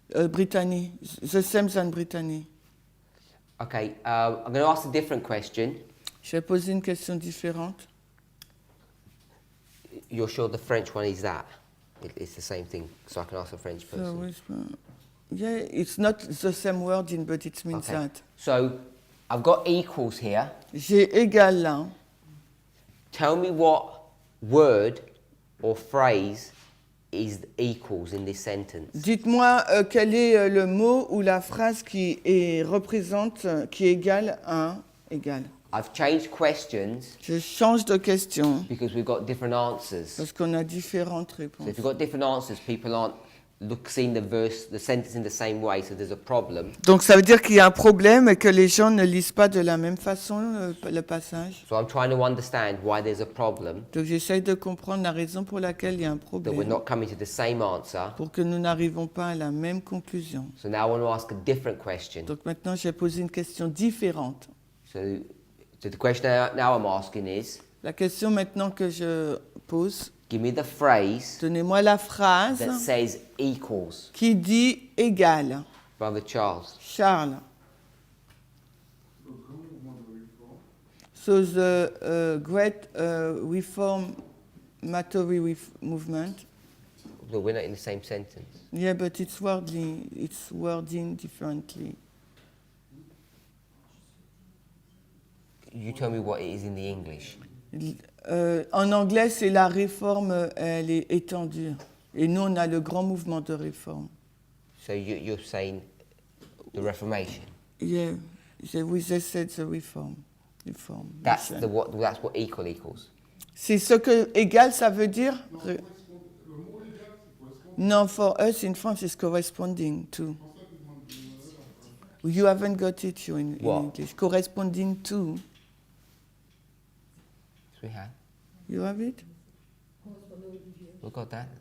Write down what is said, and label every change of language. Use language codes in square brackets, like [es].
[en] Brittany, the same than Brittany. Okay, I'm going to ask a different question. [fr] Je vais poser une question différente. [en] You're sure the French one is that? It's the same thing, so I can ask a French So, person. yeah, it's not the same wording, but it means Okay. that. So I've got equals here. [fr] J'ai égal là. [en] Tell me what word or phrase is equals in this sentence. [fr] Dites-moi quel est le mot ou la phrase qui représente, qui est égal à égal. [en] I've changed questions [fr] Je change de question [en] because we've got different answers. [fr] parce qu'on a différentes [en] So [fr] réponses. [en] if you've got different answers, people aren't seeing the sentence in the same way, so there's a problem. [fr] Donc ça veut dire qu'il y a un problème et que les gens ne lisent pas de la même façon le passage. [en] So I'm trying to understand why there's a problem, [fr] Donc j'essaye de comprendre la raison pour laquelle il y a un [en] that we're [fr] problème, [en] not coming to the same answer. [fr] pour que nous n'arrivons pas à la même conclusion. [en] So now I want to ask a different question. [fr] Donc maintenant j'ai posé une question différente. [en] So the question now I'm asking is, [fr] La question maintenant que je pose, [en] give me the phrase [fr] donnez-moi la phrase [en] that says equals. [fr] qui dit égal. [en] Brother Charles. Charles. So the great reformatory movement. No, we're not in the same sentence. Yeah, but it's wording differently. You tell me what it is in the English. [fr] En anglais, c'est la réforme, elle est étendue. Et nous, on a le grand mouvement de réforme. [en] So you're saying the Reformation. Yeah, we just said the reform. That's what equal equals. [fr] C'est ce que égal, ça veut dire? [en] No, for us in France, it's corresponding to. You haven't got it, you in What? English. Corresponding to. Yes, we have. You have it? We've got that.